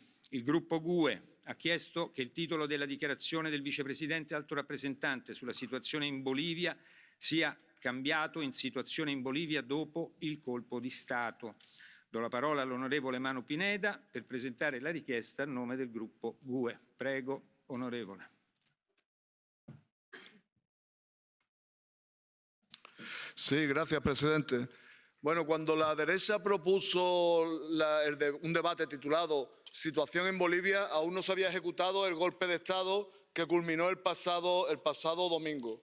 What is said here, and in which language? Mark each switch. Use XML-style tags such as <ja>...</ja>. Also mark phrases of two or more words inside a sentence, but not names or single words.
<it>Il gruppo GUE ha chiesto che il titolo della dichiarazione del vicepresidente alto rappresentante sulla situazione in Bolivia sia cambiato in situazione in Bolivia dopo il colpo di Stato. Do la parola all'onorevole Manu Pineda per presentare la richiesta a nome del gruppo GUE. Prego, onorevole.</it> <es>Sí, gracias, presidente. Bueno, cuando la derecha propuso un debate titulado Situación en Bolivia, aún no se había ejecutado el golpe de Estado que culminó el pasado domingo.</es>